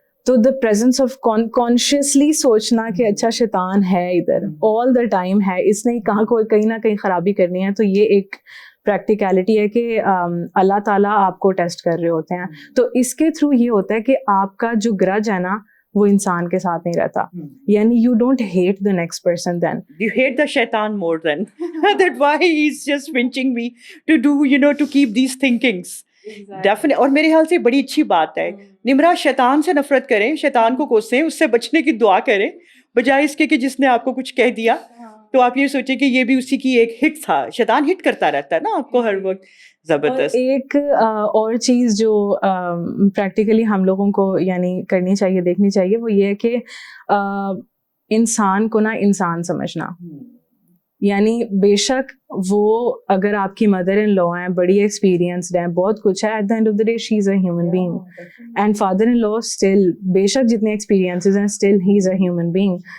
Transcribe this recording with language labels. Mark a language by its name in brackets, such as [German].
[Urdu] تو دا presence of consciously سوچنا کہ اچھا شیطان ہے ادھر, آل دا ٹائم ہے, اس نے کہیں نہ کہیں خرابی کرنی ہے, تو یہ ایک پریکٹیکلٹی ہے کہ اللہ تعالیٰ آپ کو ٹیسٹ کر رہے ہوتے ہیں. تو اس کے تھرو یہ ہوتا ہے کہ آپ کا جو گرج ہے نا وہ انسان کے ساتھ نہیں رہتا, یعنی [English] You don't hate the next person, then you hate the shaitan more than that why he's just pinching me to do, to keep these thinkings. Definitely. [Urdu] اور میرے خیال سے بڑی اچھی بات ہے نمرا, شیطان سے نفرت کریں, شیطان کو کوسیں, اس سے بچنے کی دعا کریں, بجائے اس کے کہ جس نے آپ کو کچھ کہہ دیا تو آپ یہ سوچیں کہ یہ بھی اسی کی ایک ہٹ تھا. شیطان ہٹ کرتا رہتا ہے نا آپ کو ہر وقت. زبردست. ایک اور چیز جو پریکٹیکلی ہم لوگوں کو یعنی کرنی چاہیے, دیکھنی چاہیے, وہ یہ ہے کہ انسان کو نا انسان سمجھنا, یعنی بے شک وہ اگر آپ کی مدر ان لا ہیں, بڑی ایکسپیرینسڈ ہیں, بہت کچھ ہے, [English] at the end of the day she is a human being, [Urdu] and father in law still بے شک جتنے ایکسپیرینسز ہیں [English] Still he is a human being.